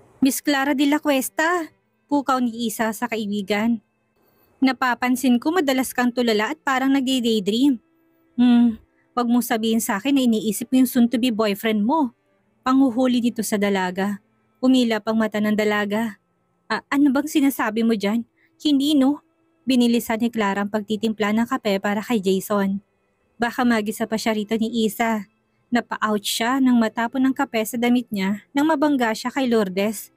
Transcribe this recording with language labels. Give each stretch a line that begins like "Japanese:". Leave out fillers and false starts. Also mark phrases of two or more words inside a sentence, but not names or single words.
Filipino: Miss Clara de la Cuesta, pukaw ni Isa sa kaibigan. Napapansin ko madalas kang tulala at parang nagdi-daydream. Wag mong sabihin sa akin na iniisip mo yung
English: soon-to-be boyfriend
Filipino: mo. Panghuhuli dito sa dalaga. Umila pang mata ng dalaga. Ano bang sinasabi mo dyan? Hindi no? Binilisan ni Clara ang pagtitimpla ng kape para kay Jason. Baka magisa pa siya rito ni Isa. Napa-out siya nang matapon ng kape sa damit niya nang mabangga siya kay Lourdes.